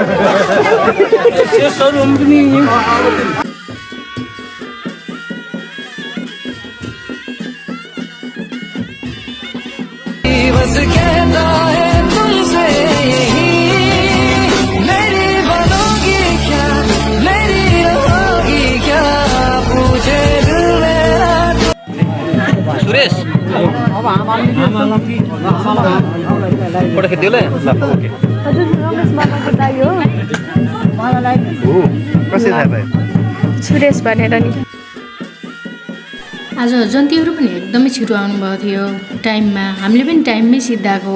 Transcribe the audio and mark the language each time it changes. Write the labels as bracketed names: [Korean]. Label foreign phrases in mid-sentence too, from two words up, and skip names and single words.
[Hindi] बस कहता है तुमसे यही मेरी बनोगी क्या मेरी रहोगी क्या पूछे दिल मेरा सुरेश [Nepali] फोटो खिच्दियो हजुर रमेश बाबाको दाइ हो मलाई कसरी थाहा भयो सुरेश भनेर नि। आज जन्तीहरू पनि एकदमै छिटो आउनुभएको थियो टाइममा, हामीले पनि टाइममै सिद्धाएको।